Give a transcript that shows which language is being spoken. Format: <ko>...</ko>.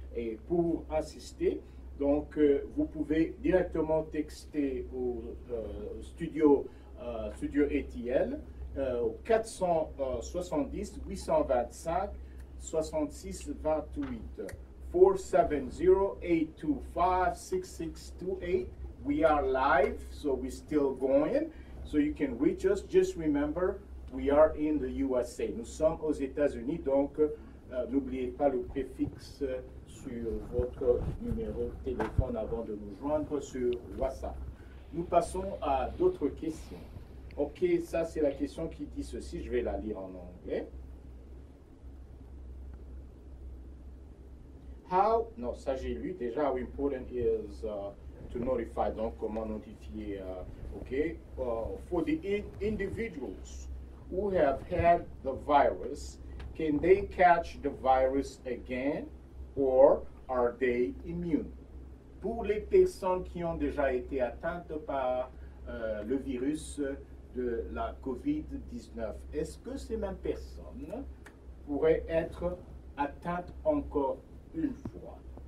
<fr>Et pour assister, donc vous pouvez directement texter au studio ATL au 470 825 66 28 470-825-6628.</fr> <en>We are live, so we're still going. So you can reach us. Just remember, we are in the USA.</en> <fr>Nous sommes aux États-Unis, donc n'oubliez pas le préfixe sur votre numéro de téléphone avant de nous joindre sur WhatsApp. Nous passons à d'autres questions. Ok, ça c'est la question qui dit ceci, je vais la lire en anglais.</fr> <en>How,</en> <fr>non, ça j'ai lu déjà,</fr> <en>how important is to notify,</en> <fr>donc comment notifier,</fr> <en>for the individuals who have had the virus, can they catch the virus again or are they immune?</en> <fr>Pour les personnes qui ont déjà été atteintes par le virus de la COVID-19, est-ce que ces mêmes personnes pourraient être atteintes encore une fois?</fr>